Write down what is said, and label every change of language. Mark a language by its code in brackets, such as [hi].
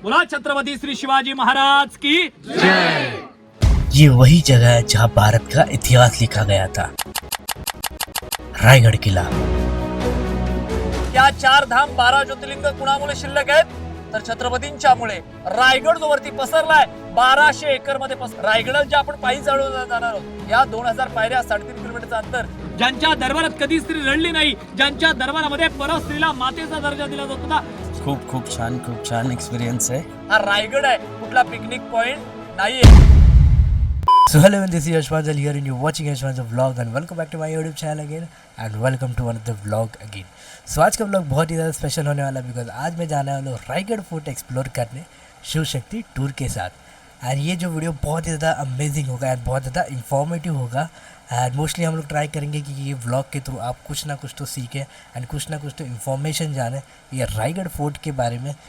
[hi] बोला छत्रपति श्री शिवाजी महाराज की जय। ये वही जगह है जहाँ भारत का इतिहास लिखा गया था। रायगढ़ किला। [mr] या 4 धाम 12 ज्योतिर्लिंग कुणामुळे शिल्लक आहेत तर छत्रपतींच्यामुळे रायगड जो वरती पसरलाय 1200 एकर मध्ये रायगड जे आपण पायी चढवून जाणार आहोत या 2000 पायऱ्या 3.5 किलोमीटरचं अंतर ज्यांच्या दरबारात कधी स्त्री रडली नाही, ज्यांच्या दरबारामध्ये परस्त्रीला मातेचा दर्जा दिला जात होता, खूप छान [hi] एक्सपीरियंस है। [mr] हा रायगड आहे, कुठला पिकनिक पॉइंट नाहीये। [en] So hello, this is Yashwanjal here and you're watching Yashwanjal vlog and welcome back to my YouTube channel again and welcome to another vlog again। [hi] So आज का vlog बहुत ही ज़्यादा स्पेशल होने वाला है बिकॉज आज मैं जाने वाला हूँ रायगढ़ फोर्ट एक्सप्लोर करने शिव शक्ति टूर के साथ। एंड ये जो वीडियो बहुत ही ज़्यादा अमेजिंग होगा एंड बहुत ज़्यादा इंफॉर्मेटिव होगा एंड मोस्टली हम लोग ट्राई करेंगे कि ये व्लॉग के थ्रू आप कुछ ना कुछ तो सीखें एंड कुछ ना कुछ तो इन्फॉर्मेशन जाने ये रायगढ़ फोर्ट के बारे में।